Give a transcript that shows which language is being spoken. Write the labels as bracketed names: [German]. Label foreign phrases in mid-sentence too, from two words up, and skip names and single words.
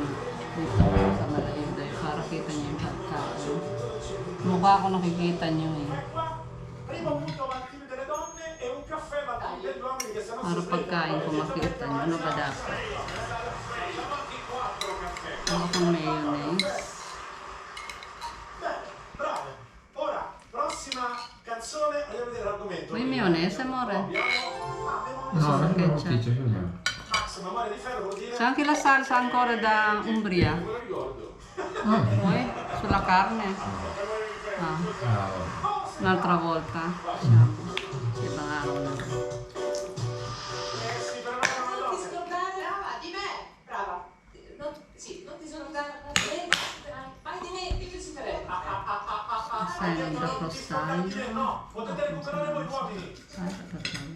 [Filipino] Dito sa malayo dahil para kita niyo yung pagkain. Mukha ako nakikita niyo eh. Para pagkain ko makita niyo. Ano ba dapat? Ano akong mayonnaise? [Italian] Bravo. Ora, prossima canzone, andiamo a vedere l'argomento. [Filipino] May mayonnaise, [Italian] amore. No, non ho capito, io no. Max, memoria di ferro vuol dire C'è anche la salsa ancora da Umbria. Poi sulla carne. Ah, Ah, un'altra volta. Diciamo. [Filipino] Ibang araw na. [Italian] si fermano le Non ti donne. scordare di me, brava. Non ti scordare vai di me, che si farebbe? Sai, da frostaglio. No, potete recuperare voi uomini. Sai, da frostaglio.